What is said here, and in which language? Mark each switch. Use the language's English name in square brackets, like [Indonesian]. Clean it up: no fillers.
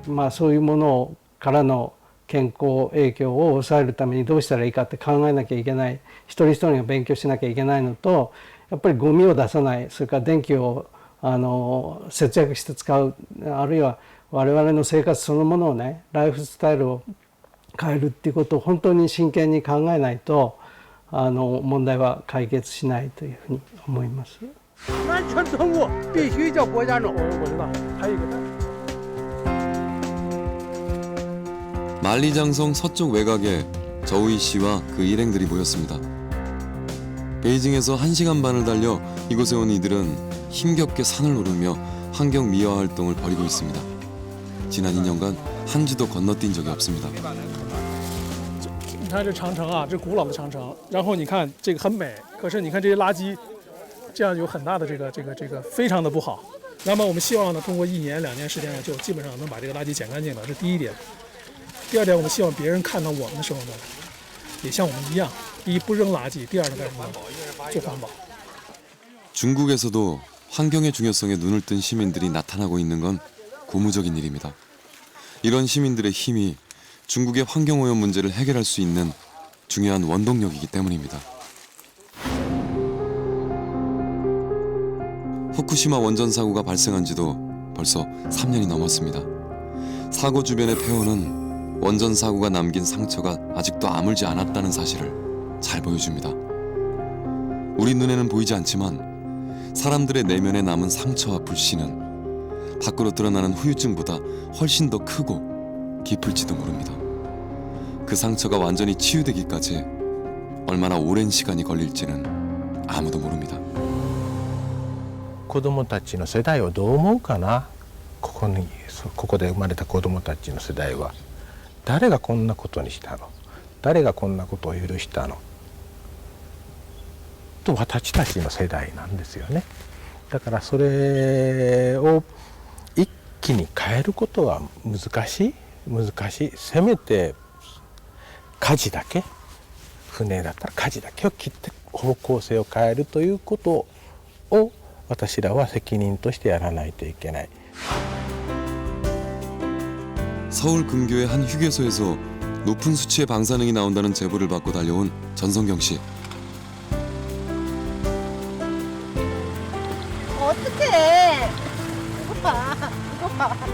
[Japanese] そういうものからの健康影響を抑えるためにどうしたらいいかって考えなきゃいけない、一人一人が勉強しなきゃいけないのと、やっぱりゴミを出さない、それから電気を節約して使う、あるいは我々の生活そのものをね、ライフスタイルを変えるっていうことを本当に真剣に考えないと問題は解決しないというふうに思います。 [Chinese] 完全通过必须叫国家弄。我知道，还有一个。 [Korean] 만리장성 서쪽 외곽에 저우이 씨와 그 일행들이 모였습니다. 베이징에서 1시간 반을 달려 이곳에 온 이들은 힘겹게 산을 오르며 환경 미화 활동을 벌이고 있습니다. 지난 2년간 한 주도 건너뛴 적이 없습니다. [Chinese] 你看这长城啊，这古老的长城，然后你看这个很美，可是你看这些垃圾，这样有很大的这个非常的不好。那么我们希望呢，通过1年2年时间呢，就基本上能把这个垃圾捡干净了，这是第一点。第二点，我们希望别人看到我们的时候呢，也像我们一样，第一不扔垃圾，第二呢干什么？做环保。 [Korean] 중국에서도 환경의 중요성에 눈을 뜬 시민들이 나타나고 있는 건 고무적인 일입니다. 이런 시민들의 힘이 중국의 환경오염 문제를 해결할 수 있는 중요한 원동력이기 때문입니다. 후쿠시마 원전 사고가 발생한 지도 벌써 3년이 넘었습니다. 사고 주변의 폐허는 원전 사고가 남긴 상처가 아직도 아물지 않았다는 사실을 잘 보여줍니다. 우리 눈에는 보이지 않지만 사람들의 내면에 남은 상처와 불신은 밖으로 드러나는 후유증보다 훨씬 더 크고 깊을지도 모릅니다. 그 상처가 완전히 치유되기까지 얼마나 오랜 시간이 걸릴지는 아무도 모릅니다. [Japanese] 子供たちの世代をどう思うかな。ここで生まれた子供たちの世代は誰がこんなことにしたの、誰がこんなことを許したのと私たちの世代なんですよね。だからそれを一気に変えることは難しい。せめて舵だけ、船だったら舵だけを切って方向性を変えるということを私らは責任としてやらないといけない。 [Korean] 서울 근교의 한 휴게소에서 높은 수치의 방사능이 나온다는 제보를 받고 달려온 전성경 씨. 어떡해. 이거 봐.